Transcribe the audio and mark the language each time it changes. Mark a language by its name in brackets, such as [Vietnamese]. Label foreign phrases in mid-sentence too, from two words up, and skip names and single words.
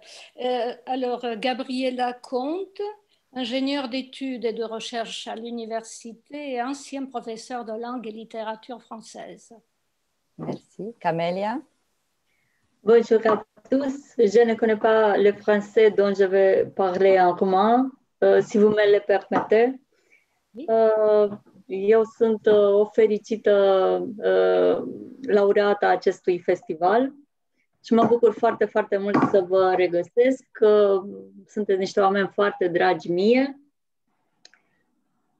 [French] Alors, Gabriela Comte, ingénieure d'études et de recherche à l'université et ancien professeur de langue et littérature française. Merci. Camélia. Bonjour à tous. Je ne connais pas le français dont je vais parler en roman, si vous me le permettez. [Romanian] Eu sunt o fericită laureată a acestui festival și mă bucur foarte, foarte mult să vă regăsesc. Sunteți niște oameni foarte dragi mie.